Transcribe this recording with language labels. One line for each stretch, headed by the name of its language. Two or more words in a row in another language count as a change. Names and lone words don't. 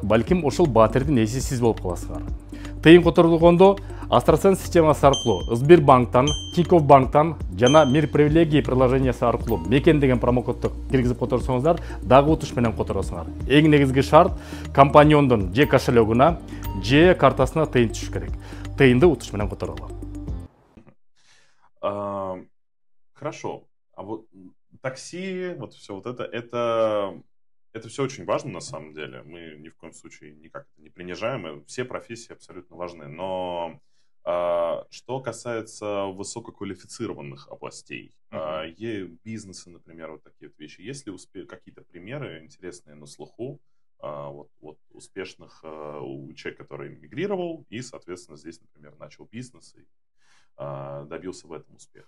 Kyrgyz: Балким ошол батирдин ээси сиз болуп каласыңар. Тыйын которулгондо Астрасен системасы аркылуу Сбербанктан, Тинькофф банктан жана Мир привилегии приложениясы аркылуу мекен деген промокодду киргизип которсоңуздар, дагы утуш менен которосуңар. Эң негизги шарт компаньондун же кошелегуна, же картасына тыйын түшүш керек. Тыйынды утуш менен которолу.
Russian: Хорошо. А вот такси, вот все вот это все очень важно на самом деле. Мы ни в коем случае никак это не принижаем. Все профессии абсолютно важны. Но что касается высококвалифицированных областей, бизнеса, например, вот такие вот вещи, есть ли какие-то примеры интересные на слуху вот успешных человек, который мигрировал и, соответственно, здесь, например, начал бизнес и добился в этом успеха?